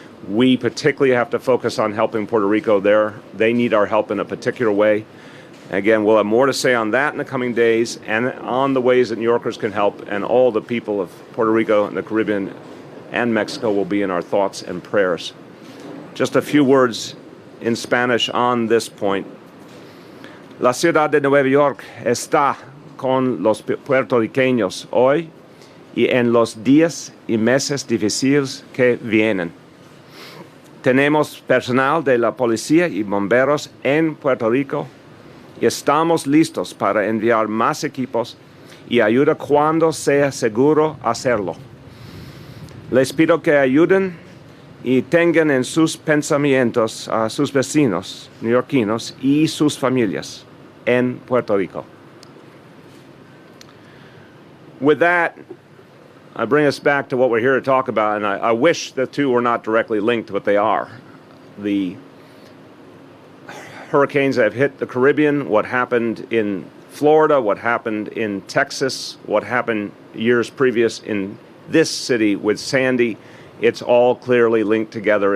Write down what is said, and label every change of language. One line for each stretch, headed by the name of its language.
English: We particularly have to focus on helping Puerto Rico there. They need our help in a particular way. Again, we'll have more to say on that in the coming days and on the ways that New Yorkers can help, and all the people of Puerto Rico and the Caribbean and Mexico will be in our thoughts and prayers. Just a few words in Spanish on this point.
Spanish: La ciudad de Nueva York está con los puertorriqueños hoy y en los días y meses difíciles que vienen. Tenemos personal de la policía y bomberos en Puerto Rico y estamos listos para enviar más equipos y ayuda cuando sea seguro hacerlo. Les pido que ayuden y tengan en sus pensamientos a sus vecinos neoyorquinos y sus familias en Puerto Rico.
English: With that, I bring us back to what we're here to talk about, and I wish the two were not directly linked, but they are. The hurricanes that have hit the Caribbean, what happened in Florida, what happened in Texas, what happened years previous in this city with Sandy, it's all clearly linked together.